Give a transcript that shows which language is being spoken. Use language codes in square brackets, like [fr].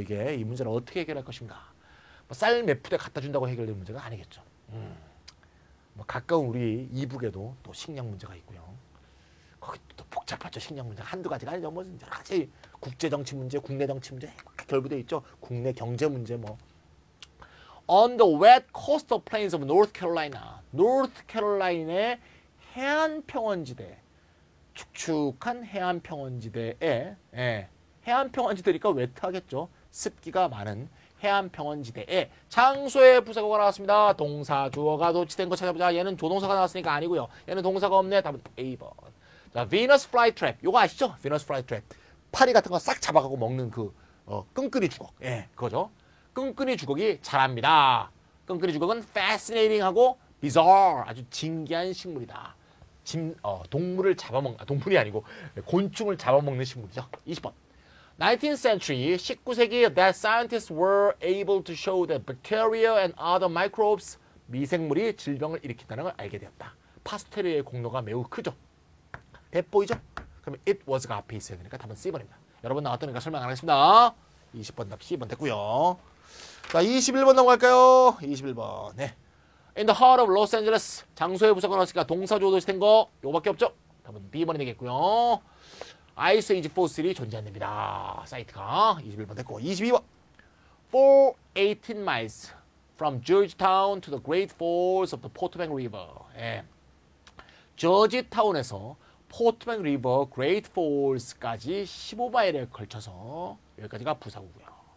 [ko] 이게 이 문제를 어떻게 해결할 것인가. 뭐 쌀 몇 푸대 갖다 준다고 해결될 문제가 아니겠죠. 뭐 가까운 우리 이북에도 또 식량 문제가 있고요. 거기 또 복잡하죠. 식량 문제 한두 가지가 아니죠. 뭐 여러 가지 국제 정치 문제, 국내 정치 문제 결부돼 있죠. 국내 경제 문제 뭐. [en] On the wet coastal plains of North Carolina, [ko] North Carolina의 해안 평원지대, 축축한 해안 평원지대에 해안 평원지대니까 웨트하겠죠. 습기가 많은 해안 평원지대에 장소의 부사구가 나왔습니다. 동사 주어가 도치된 거 찾아보자. 얘는 조동사가 나왔으니까 아니고요. 얘는 동사가 없네. 답은 A번. 자, Venus flytrap. 요거 아시죠? Venus flytrap. 파리 같은 거 싹 잡아가고 먹는 그 끈끈이 주걱. 예, 그거죠. 끈끈이 주걱이 잘합니다. 끈끈이 주걱은 fascinating하고 bizarre. 아주 진기한 식물이다. 동물을 잡아먹는, 동물이 아니고 곤충을 잡아먹는 식물이죠. 20번. [en] 19th century, [ko] 19세기, [en] that scientists were able to show that bacteria and other microbes, [ko] 미생물이 질병을 일으킨다는 걸 알게 되었다. 파스테르의 공로가 매우 크죠. 배 보이죠? 그러면 it was가 앞에 있어야 되니까 답은 C번입니다. 여러분 나왔다니까 설명 안 하겠습니다. 20번 답 C번 됐고요. 자, 21번 넘어갈까요? 21번. 네. [en] In the heart of Los Angeles, [ko] 장소의 부사가 나왔으니까 동사 주어 도시 된 거 요거밖에 없죠. 답은 B번이 되겠고요. 아이스 에이지 포스들이 존재합니다. 사이트가 21번 됐고 22번. [en] For 18 miles from Georgetown to the Great Falls of the Potomac River. [ko] 예. 저지타운에서 포트맥 리버 그레이트 폴스까지 15마일에 걸쳐서 여기까지가 부사구고요.